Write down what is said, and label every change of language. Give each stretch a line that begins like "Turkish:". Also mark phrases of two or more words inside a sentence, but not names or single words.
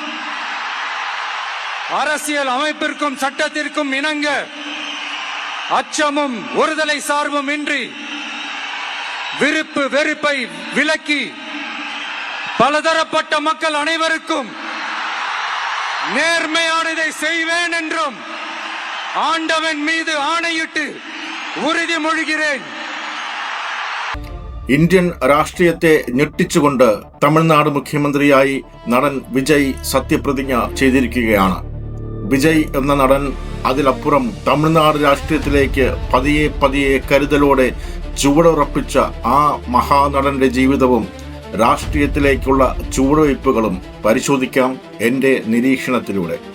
Tamil: அரசியல் அமைப்பிற்கும் சட்டத்திற்கும் இணங்க அச்சமும் ஒருதலை சார்பும் இன்றி விருப்பு வெறுப்பை விலக்கி பலதரப்பட்ட மக்கள் அனைவருக்கும் நேர்மையானதை செய்வேன் என்றும் ஆண்டவன் மீது ஆணையிட்டு உறுதிமொழிகிறேன்.
Malayalam: ഇന്ത്യൻ രാഷ്ട്രീയത്തെ ഞെട്ടിച്ചുകൊണ്ട് തമിഴ്നാട് മുഖ്യമന്ത്രിയായി നടൻ വിജയ് സത്യപ്രതിജ്ഞ ചെയ്തിരിക്കുകയാണ്. വിജയ് എന്ന നടൻ അതിലപ്പുറം തമിഴ്നാട് രാഷ്ട്രീയത്തിലേക്ക് പതിയെ പതിയെ കരുതലോടെ ചുവടുറപ്പിച്ച ആ മഹാനടന്റെ ജീവിതവും രാഷ്ട്രീയത്തിലേക്കുള്ള ചുവടുവയ്പ്പുകളും പരിശോധിക്കാം എൻ്റെ നിരീക്ഷണത്തിലൂടെ.